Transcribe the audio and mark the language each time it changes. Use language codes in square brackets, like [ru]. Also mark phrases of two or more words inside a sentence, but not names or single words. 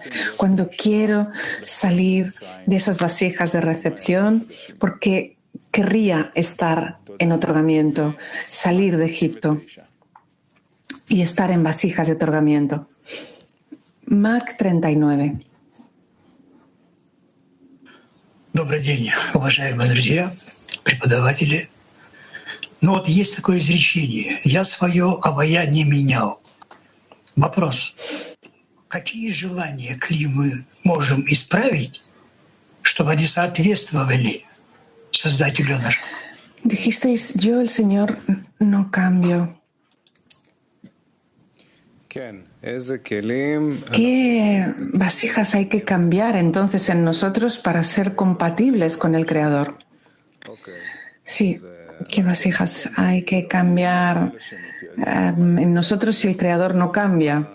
[es] Cuando quiero salir de esas vasijas de recepción, porque querría estar en otorgamiento, salir de Egipto y estar en vasijas de otorgamiento. Mac 39. [ru] Добрый день, уважаемые друзья, преподаватели. Ну вот есть такое изречение: «Я свое обаяние менял». Вопрос: какие желания мы можем исправить, чтобы они соответствовали Создателю нашему? [es] Dijisteis, yo el Señor no cambio. ¿Qué vasijas hay que cambiar entonces en nosotros para ser compatibles con el Creador? Sí, ¿qué vasijas hay que cambiar en nosotros si el Creador no cambia?